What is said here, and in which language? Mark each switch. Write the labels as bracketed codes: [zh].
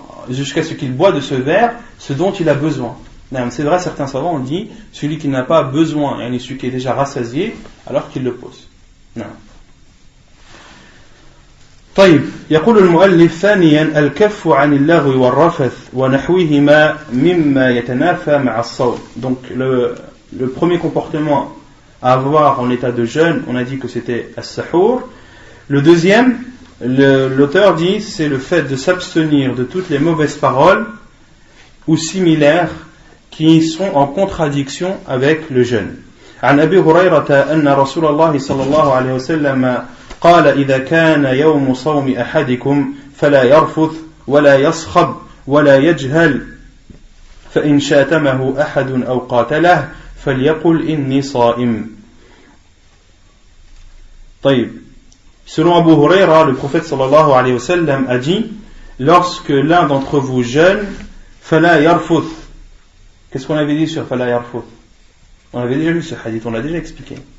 [fr] Jusqu'à ce qu'il boit de ce verre ce dont il a besoin. C'est vrai, certains savants ont dit celui qui n'a pas besoin, celui qui est déjà rassasié, alors qu'il le pose. Non. [ar] طيب يقول المؤلف ثانيا الكف عن اللغو والرفث ونحوهما مما يتنافى مع الصوم. [fr] Donc le premier comportement à avoir en état de jeûne, on a dit que c'était as-sahur. Le deuxième, l'auteur dit, c'est le fait de s'abstenir de toutes les mauvaises paroles ou similaires qui sont en contradiction avec le jeûne. [ar] عن أبي هريرة أن رسول الله صلى الله عليه وسلم قال إذا كان يوم صوم أحدكم فلا يرفث ولا يصخب ولا يجهل فإن شاتمه أحد أو قاتله فليقل إني صائم. طيب. [fr] Selon Abu Huraira, le prophète sallallahu alayhi wa sallam a dit, lorsque l'un d'entre vous jeûne, [ar] fala yarfuth. [fr] Qu'est-ce qu'on avait dit sur fala yarfuth? On avait déjà lu ce hadith, on l'a déjà expliqué.